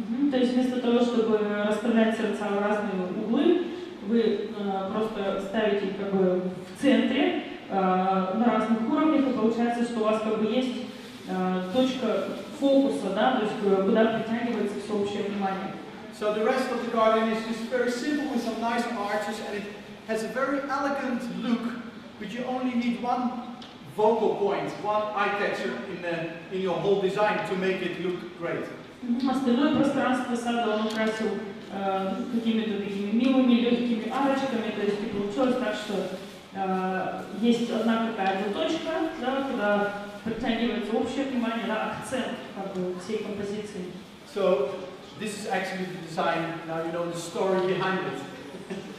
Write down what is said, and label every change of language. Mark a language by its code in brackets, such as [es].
[ru] То есть вместо того, чтобы расставлять сердца в разные углы, вы просто ставите их как бы в центре на разных уровнях, и получается, что у вас как бы есть точка фокуса, да, то есть куда притягивается всеобщее внимание. [en] So the rest of the garden is just very simple with some nice arches, and it has a very elegant look, but you only need one focal point, one eye-catcher in your whole design to make it look great. [ru] Остальное пространство сада он украсил какими-то такими милыми, легкими арочками, то есть и получилось так, что есть одна какая-то точка, да, куда притягивается общее внимание, да, акцент как бы всей композиции. [en] So this is actually the design. Now you know the story behind it.